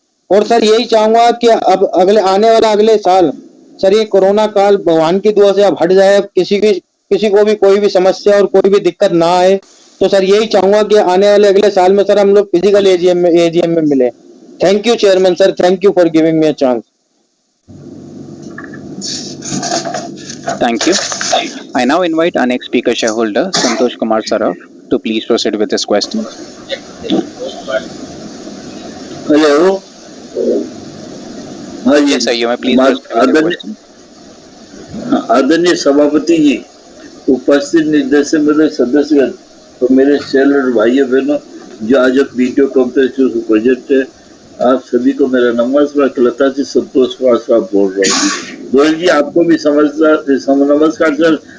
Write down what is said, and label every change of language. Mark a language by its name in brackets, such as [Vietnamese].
[Hindi] और सर यही चाहूंगा कि अब अगले साल सर ये कोरोना काल भगवान की दुआ से अब हट जाए, किसी को भी कोई भी समस्या और कोई भी दिक्कत ना आए, तो सर यही चाहूंगा कि आने वाले अगले साल में सर हम लोग फिजिकल AGM में मिले। [English] Thank you chairman sir, thank you for giving me a chance. Thank you. I now invite our next speaker shareholder, Santosh Kumar Saraf, to please proceed with this question. Hello. [Hindi] हाँ जी। [English] Yes, sir. You may please proceed with your question. [Hindi] आदरणीय सभापति जी, उपस्थित निर्देशक मंडल सदस्य और मेरे shareholder भाइयों बहनों जो आज अब वीडियो कॉन्फ्रेंस प्रोजेक्ट है, आप सभी को मेरा नमस्कार। कलकत्ता से संतोष कुमार साहब बोल रहा हूँ। गोयल जी आपको भी नमस्कार सर।